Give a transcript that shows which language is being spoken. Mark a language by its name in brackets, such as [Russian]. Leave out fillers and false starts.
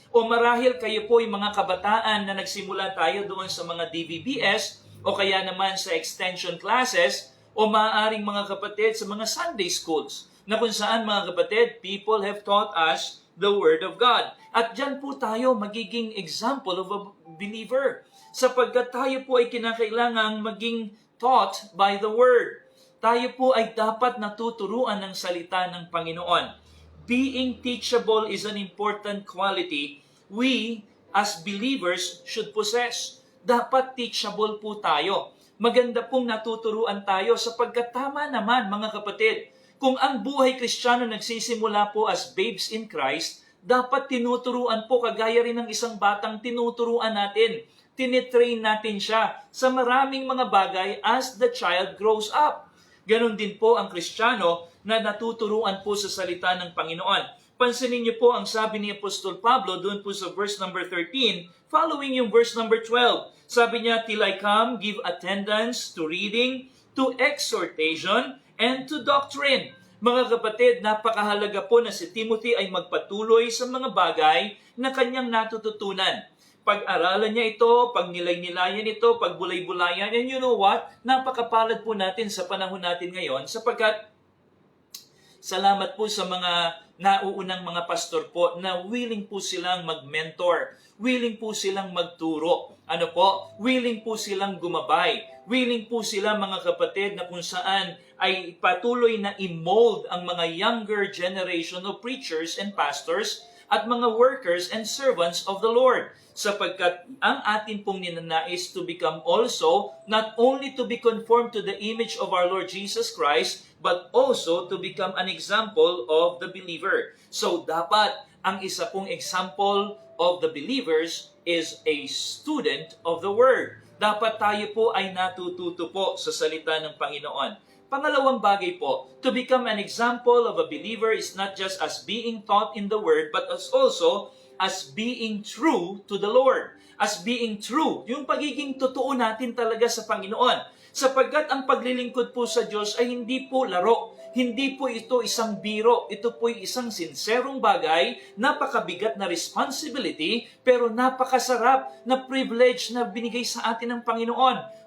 [Filipino] O marahil kayo po yung mga kabataan na nagsimula tayo doon sa mga DVBS o kaya naman sa extension classes o maaaring mga kapatid sa mga Sunday schools na kung saan mga kapatid, [English] people have taught us the Word of God. [Filipino] At dyan po tayo magiging [English] example of a believer [Filipino] sapagkat tayo po ay kinakailangang maging [English] taught by the Word. [Filipino] Tayo po ay dapat natuturuan ng salita ng Panginoon. [English] Being teachable is an important quality we as believers should possess. [Filipino] Dapat teachable po tayo. Maganda pong natuturuan tayo sapagkat tama naman mga kapatid. Kung ang buhay Kristiyano nagsisimula po [English] as babes in Christ, [Filipino] dapat tinuturuan po, kagaya rin ng isang batang tinuturuan natin. Tinitrain natin siya sa maraming mga bagay [English] as the child grows up. [Filipino] Ganon din po ang Kristiyano na natuturuan po sa salita ng Panginoon. Pansinin niyo po ang sabi ni Apostol Pablo doon po sa verse number 13, following yung verse number 12. Sabi niya, [English] till I come, give attendance to reading, to exhortation, and to doctrine. [Filipino] Mga kapatid, napakahalaga po na si Timothy ay magpatuloy sa mga bagay na kanyang natututunan. Pag-aralan niya ito, pag-nilay-nilayan ito, pag-bulay-bulayan, [English] and you know what? [Filipino] Napakapalad po natin sa panahon natin ngayon sapagkat salamat po sa mga nauunang mga pastor po na willing po silang mag-mentor, willing po silang magturo. Ano po? Willing po silang gumabay. Willing po sila mga kapatid na kung saan ay patuloy na i-mold ang mga [English] younger generation of preachers and pastors [Filipino] at mga [English] workers and servants of the Lord. [Filipino] Sapagkat ang atin pong ninanais [English] to become also, not only to be conformed to the image of our Lord Jesus Christ, but also to become an example of the believer. So [Filipino] dapat ang isa pong [English] example of the believers is a student of the Word. [Filipino] Dapat tayo po ay natututo po sa salita ng Panginoon. Pangalawang bagay po, [English] to become an example of a believer is not just as being taught in the Word, but as also as being true to the Lord. As being true, [Filipino] yung pagiging totoo natin talaga sa Panginoon. Sapagkat ang paglilingkod po sa Diyos ay hindi po laro. Hindi po ito isang biro. Ito po isang sinserong bagay, napakabigat na responsibility, pero napakasarap na privilege na binigay sa atin ng Panginoon.